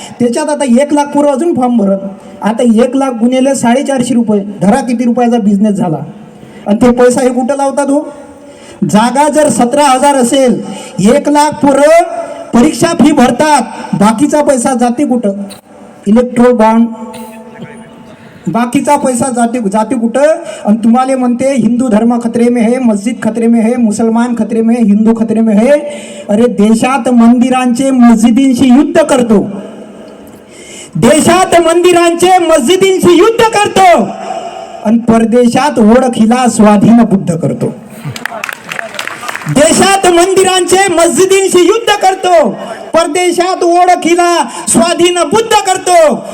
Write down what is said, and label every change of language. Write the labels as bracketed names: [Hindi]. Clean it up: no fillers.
[Marathi] त्याच्यात आता 1 लाख पोरं अजून फॉर्म भरत. आता 1 लाख गुन्हेले 450 रुपये, धरा किती रुपयाचा बिझनेस झाला. आणि ते पैसा हे कुठं लावतात हो? जागा जर 17,000 असेल, 1 लाख पोरं परीक्षा फी भरतात, बाकीचा पैसा जाते कुठं? इलेक्ट्रो बॉन्ड, बाकीचा पैसा जाते कुठं? आणि तुम्हाला म्हणते [Hindi] हिंदू धर्म खतरे में है, मस्जिद खतरे में है, मुसलमान खतरे में है, हिंदू खतरे में है. [Marathi] अरे देशात मंदिरांचे मस्जिदींशी युद्ध करतो, देशात मंदिरांचे मस्जिदींशी युद्ध करतो, आणि परदेशात ओळखीला स्वाधीन बुद्ध करतो. देशात मंदिरांचे मस्जिदींशी युद्ध करतो, परदेशात ओळखीला स्वाधीन बुद्ध करतो.